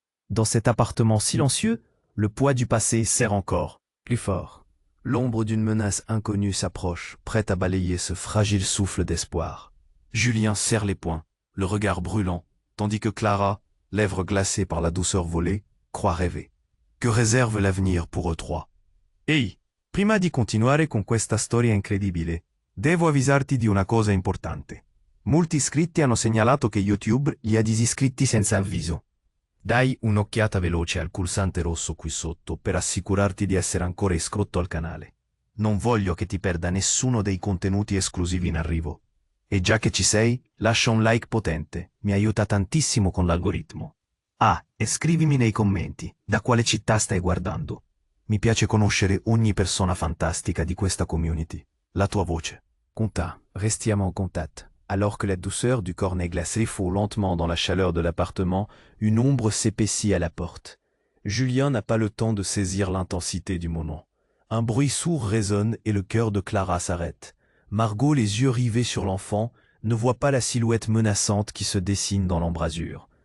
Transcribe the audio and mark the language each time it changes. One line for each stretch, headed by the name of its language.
French: Dans cet appartement silencieux, le poids du passé serre encore, plus fort. L'ombre d'une menace inconnue s'approche, prête à balayer ce fragile souffle d'espoir. Julien serre les poings, le regard brûlant, tandis que Clara, lèvres glacées par la douceur volée, croit rêver. Que réserve l'avenir pour eux trois?
Italian: Ehi, prima di continuare con questa storia incredibile, devo avvisarti di una cosa importante. Molti iscritti hanno segnalato che YouTube li ha disiscritti senza avviso. Dai un'occhiata veloce al pulsante rosso qui sotto per assicurarti di essere ancora iscritto al canale. Non voglio che ti perda nessuno dei contenuti esclusivi in arrivo. E già che ci sei, lascia un like potente, mi aiuta tantissimo con l'algoritmo. Ah, e scrivimi nei commenti, da quale città stai guardando. Mi piace conoscere ogni persona fantastica di questa community. La tua voce. Conta, restiamo en contact.
French: Alors que la douceur du cornet glacé fond lentement dans la chaleur de l'appartement, une ombre s'épaissit à la porte. Julien n'a pas le temps de saisir l'intensité du moment. Un bruit sourd résonne et le cœur de Clara s'arrête. Margot, les yeux rivés sur l'enfant, ne voit pas la silhouette menaçante qui se dessine dans l'embrasure.